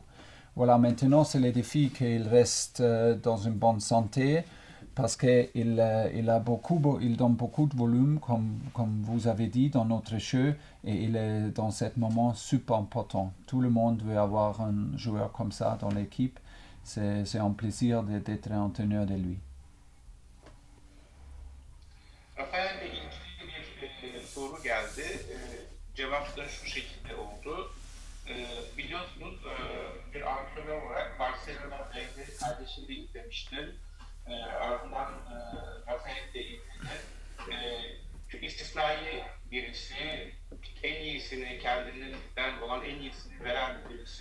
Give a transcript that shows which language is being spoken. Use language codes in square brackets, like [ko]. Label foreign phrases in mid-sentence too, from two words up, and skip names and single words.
[fr] Voilà, maintenant c'est le défi qu'il reste dans une bonne santé parce qu'il donne beaucoup de volume, comme vous avez dit, dans notre jeu et il est dans ce moment super important. Tout le monde veut avoir un joueur comme ça dans l'équipe. C'est un plaisir d'être entraîneur de lui. [tr] cevap da şu şekilde oldu. Biliyorsunuz bir antrenör olarak Barcelona'da kardeşimle izlemiştim. Ardından Rafael'de izledim. Çok istisnai birisi, en iyisini, kendinden olan en iyisini veren birisi.